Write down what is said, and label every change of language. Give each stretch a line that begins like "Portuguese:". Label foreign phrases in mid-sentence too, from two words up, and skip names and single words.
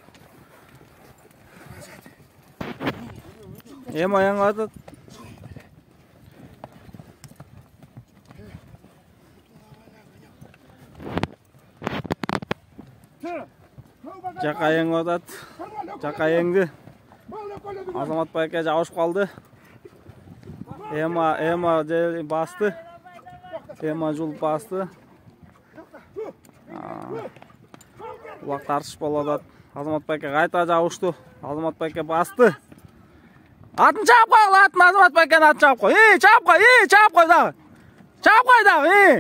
Kyrgyz: Ема еңип атат. Жакай еңип атат. Жакай еңди. Азамат Байке жабышып калды. Ема басты. Ема жулуп басты. Улак тартыш болуп атат. Азамат Байке кайта жабышту. Азамат Байке басты. Атын чаап кой, Азамат Байкенин атын чаап кой. Чаап кой дагы.